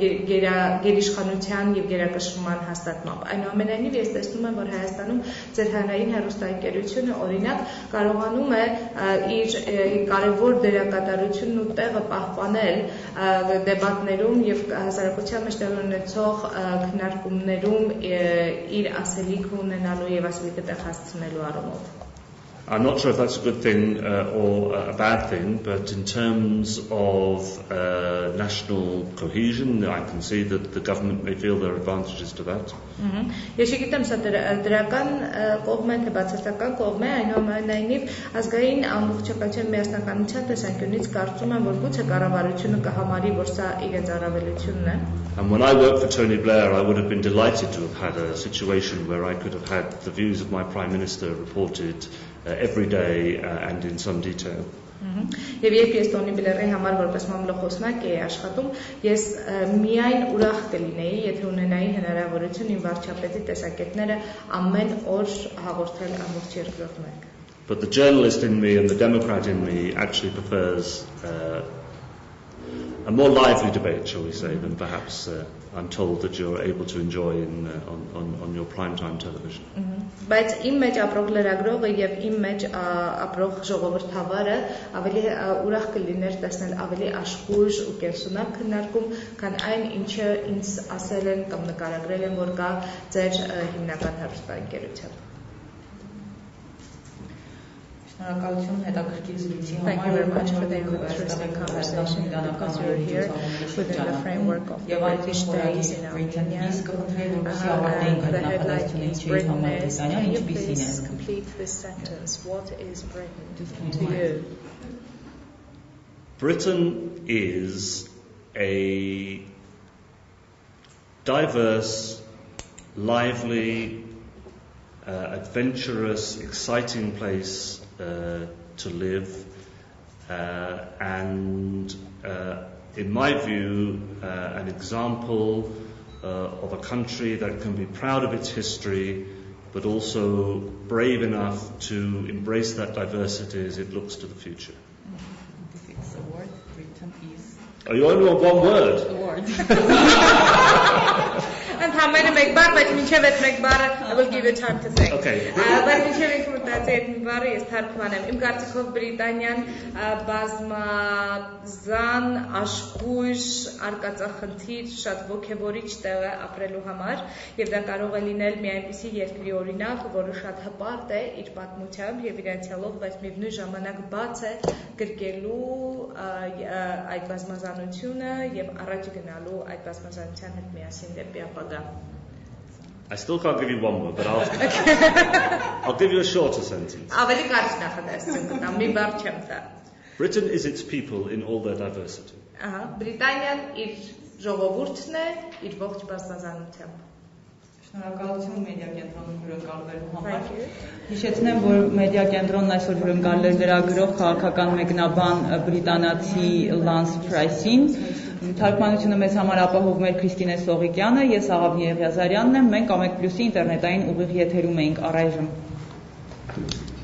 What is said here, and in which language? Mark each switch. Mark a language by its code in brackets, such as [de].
[hy] գերիշխանության եւ գերակշռման հաստատմամբ։ Այնուամենայնիվ ես տեսնում եմ, որ Հայաստանում ձեր հանրային հեռուստաընկերությունը օրինակ կարողանում է իր կարևոր դերակատարությունն ու տեղը պահպանել դեբատներում եւ հասարակության մեջ տեղի ունեցող քննարկումներում իր ասելիքը ունենալու եւ ասելիքը տեղ հասցնելու առումով։ [en] I'm not sure if that's a good thing or a bad thing, but in terms of national cohesion, I can see that the government may feel there are advantages to that. [hy] Ես չգիտեմ սա դրական կողմ է, թե բացասական կողմ է, այնուամենայնիվ ազգային ամբողջականության միասնականության տեսանկյունից կարծում եմ, որ գուցե կառավարությունը կհամարի, որ սա իրենց առավելությունն է։ [en] And when I worked for Tony Blair, I would have been delighted to have had a situation where I could have had the views of my Prime Minister reported every day and in some detail. [hy] Եվ երբ ես Թոնի Բլերի համար որպես մամուլի խոսնակ էի աշխատում, ես միայն ուրախ կլինեի, եթե ունենայի հնարավորություն իմ վարչապետի տեսակետները ամեն օր հաղորդել ամբողջ երկրորդ մեկ։ [en] But the journalist in me and the Democrat in me actually prefers a more lively debate, shall we say, than perhaps I'm told that you're able to enjoy on your primetime television. [hy] Բայց իմ մեջ ապրող լրագրողը եւ իմ մեջ ապրող ժողովրդավարը ավելի ուրախ կլիներ տեսնել ավելի աշխույժ ու կենսունակ քննարկում, քան այն, ինչը ինձ ասել են կամ նկարագրել են, որ կա ձեր հիմնական հեռուստաընկերությամբ։ [en] Thank you very much for the interesting conversation because you're here within the framework of the British days in Armenia and the headline is Britain is. Can you please complete this sentence? What is Britain to you? Britain is a diverse, lively, adventurous, exciting place to live, and in my view, an example of a country that can be proud of its history, but also brave enough to embrace that diversity as it looks to the future. If it's a word, Britain is. Oh, you only want one word? A word. I will give you time to think. Okay. [hy] Բայց ինչեւ ինքը մտածի այդ մի բառը ես թարգմանեմ։ Իմ կարծիքով Բրիտանիան բազմազան նման աշխույժ արկածախնդիր շատ ոգևորիչ տեղ է ապրելու համար եւ դա կարող է լինել մի այնպիսի երկրի օրինակ, որը շատ հպարտ է իր պատմությամբ եւ իր անցյալով, բայց միևնույն ժամանակ բաց է գրկելու այդ բազմազանությունը եւ առաջ գնալու այդ բազմազանության հետ միասին դեպի ապագա. [en] I still can't give you one word, but I'll give you a shorter sentence. [hy] Ավելի կարճ նախադասություն կտամ, մի բառ չեմ տա. [en] Britain is its people in all their diversity. [hy] Բրիտանիան իր ժողովուրդն է, իր ողջ բազմազանությամբ. Շնորհակալություն մեդիա կենտրոնում հյուրընկալվելու համար։ Հիշեցնեմ, որ մեդիա կենտրոնն այսօր հյուրընկալել է լրագրող, քաղաքական մեկնաբան բրիտանացի Լանս Փրայսին։ Թարգմանությունը մեզ համար ապահովում էր Քրիստինե Սողիկյանը, ես Աղավնի Եղիազարյանն եմ, մենք Ամեկ Պլյուսի ինտերնետային ուղիղ եթերում էինք առայժմ։